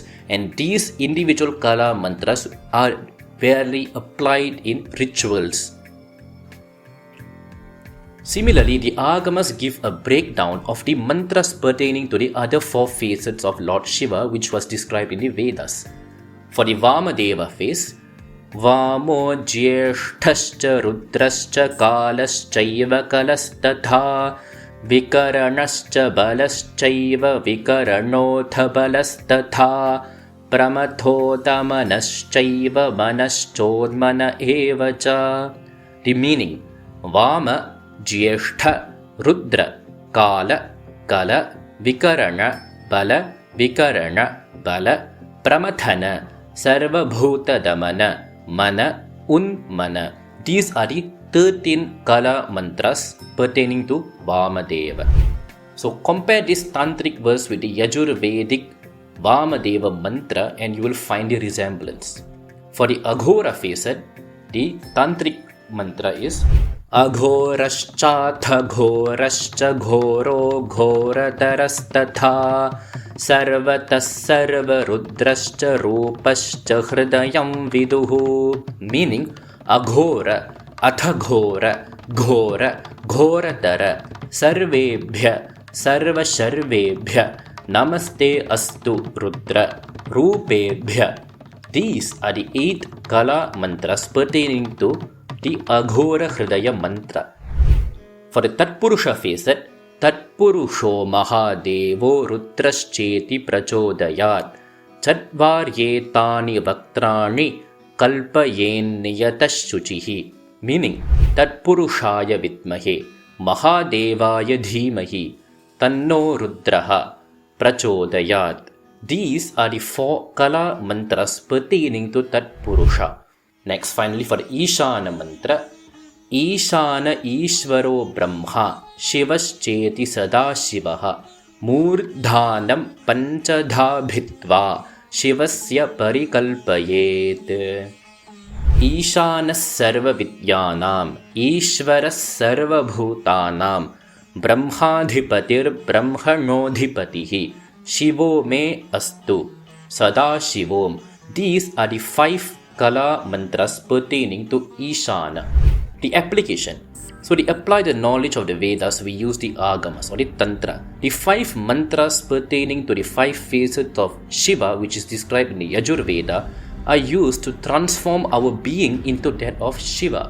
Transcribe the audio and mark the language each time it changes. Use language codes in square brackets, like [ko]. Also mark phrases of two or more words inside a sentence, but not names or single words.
[en] And these individual kala mantras are rarely applied in rituals. Similarly, the Agamas give a breakdown of the mantras pertaining to the other 4 facets of Lord Shiva which was described in the Vedas. For the Vamadeva face, [sa] वामो ज्येष्ठश्च रुद्रश्च कालश्चैव कलस्तथा विकरणश्च बलश्चैव विकरणोऽथ बलस्तथा प्रमथोत्मनश्चैव मनश्चोद्मन एव च. [en] The meaning: [sa] वाम ज्येष्ठ रुद्र काल काल विकरण बल विकरण बल प्रमथन सर्वभूत दमन मन उन्मन. [en] These are the 13 kala mantras pertaining to Vamadeva. So compare this tantric verse with the Yajurvedic Vamadeva mantra and you will find the resemblance. For the Aghora facet, the tantric mantra is [sa] अघोरश्च घोरश्च घोरो घोरतरस्तथा सर्वतः सर्वरुद्रश्च रूपश्च हृदयं विदुः meaning अघोर अथघोर घोर घोरतर सर्वेभ्यः सर्वशर्वेभ्यो नमस्ते अस्तु रुद्र रूपेभ्यः. [en] These are the 8 kala mantras pertaining to the Aghora Hridaya mantra. For the Tatpurusha facet, [sa] तत्पुरुषो महादेवो रुद्रश्चेति प्रचोदयात् चत्वार्येतानि वक्त्राणि कल्पयेन् नियतशुचिः meaning तत्पुरुषाय विद्महे महादेवाय धीमहि तन्नो रुद्रः प्रचोदयात्. [en] These are the 4 kala mantras pertaining to Tatpurusha. Next, finally, for the Ishana mantra, [sa] ईशान ईश्वरो ब्रह्मा शिवश्चेति सदाशिवः मूर्धानं पञ्चधा भित्त्वा शिवस्य परिकल्पयेत्. ईशानस् सर्व विद्यानाम् ईश्वरस् सर्व भूतानाम् ब्रह्माधिपतिर् ब्रह्मणोऽधिपतिः शिवो मे अस्तु सदाशिवोम्. [en] These are the 5 kala mantras pertaining to Ishana. The application. So to apply the knowledge of the Vedas, we use the Agamas or the Tantra. The 5 mantras pertaining to the 5 facets of Shiva, which is described in the Yajurveda, are used to transform our being into that of Shiva.